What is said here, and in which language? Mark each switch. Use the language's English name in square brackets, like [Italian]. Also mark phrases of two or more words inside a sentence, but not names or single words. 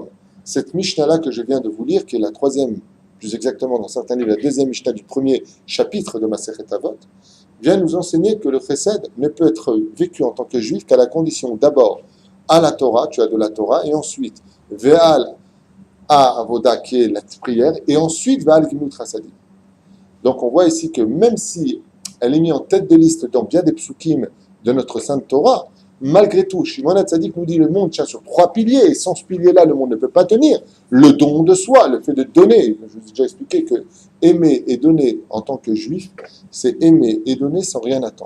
[French] Cette Mishnah-là que je viens de vous lire, qui est la 3e, plus exactement dans certains livres, la 2e Mishnah du 1er chapitre de Masechet Avot, vient nous enseigner que le chesed ne peut être vécu en tant que juif qu'à la condition d'abord à la Torah, tu as de la Torah, et ensuite [Hebrew] ועל העבודה [French] qui est la prière, et ensuite [Hebrew] ועל גמילות חסדים. [French] Donc on voit ici que même si elle est mise en tête de liste dans bien des psukim de notre Sainte Torah, malgré tout, Shimon HaTzadik nous dit le monde tient sur 3 piliers, et sans ce pilier-là, le monde ne peut pas tenir. Le don de soi, le fait de donner. Je vous ai déjà expliqué que aimer et donner en tant que juif, c'est aimer et donner sans rien attendre.